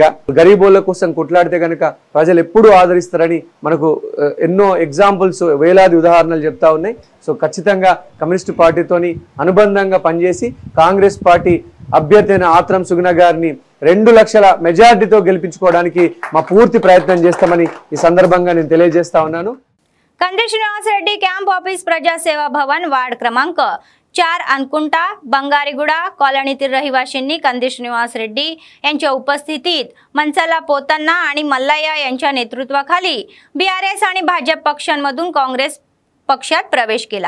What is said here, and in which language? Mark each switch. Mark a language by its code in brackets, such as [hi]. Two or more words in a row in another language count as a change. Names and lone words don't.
[te] గరీబోళ్ళ కోసం కొట్లాడితే కనుక ప్రజలు ఎప్పుడూ ఆదరిస్తారని మనకు ఎన్నో ఎగ్జాంపుల్స్ వేలాది ఉదాహరణలు చెప్తా ఉన్నాయి। సో ఖచ్చితంగా కమ్యూనిస్టు పార్టీతోని అనుబంధంగా పనిచేసి కాంగ్రెస్ పార్టీ అభ్యర్థి అయిన ఆత్రం సుగుణ గారిని 2 లక్షల మెజారిటీతో గెలిపించుకోవడానికి మా పూర్తి ప్రయత్నం చేస్తామని ఈ సందర్భంగా నేను తెలియజేస్తా ఉన్నాను। [mr] कंदी श्रीनिवास रेड्डी [en] camp office [mr] प्रजासेवा भवन वार्ड क्रमांक 4 अनकुंटा बंगारीगुडा कॉलनीतील रहिवाशांनी कंदी श्रीनिवास रेड्डी यांच्या उपस्थितीत मनसाला पोतन्ना आणि मल्लय्या यांच्या नेतृत्वाखाली बीआरएस आणि भाजप पक्षांमधून काँग्रेस पक्षात प्रवेश केला।